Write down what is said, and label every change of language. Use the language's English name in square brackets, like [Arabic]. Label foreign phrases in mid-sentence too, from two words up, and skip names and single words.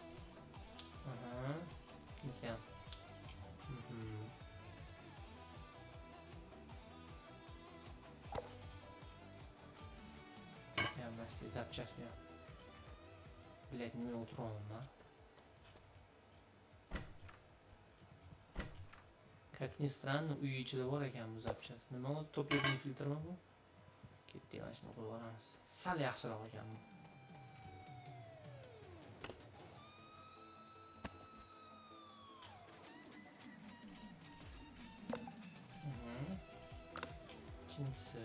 [Uzbek] Nima? Yaxshi, zapchastni. Bilet nima o'tiraman? [Russian] Как ни странно, [Uzbek] uy ichida bor ekan bu zapchast. Nima u topливный filtrmi bu? Ketdi, mana shuni qo'yib olamiz. Sal yaxshiroq ekan bu. Ikkinchisi.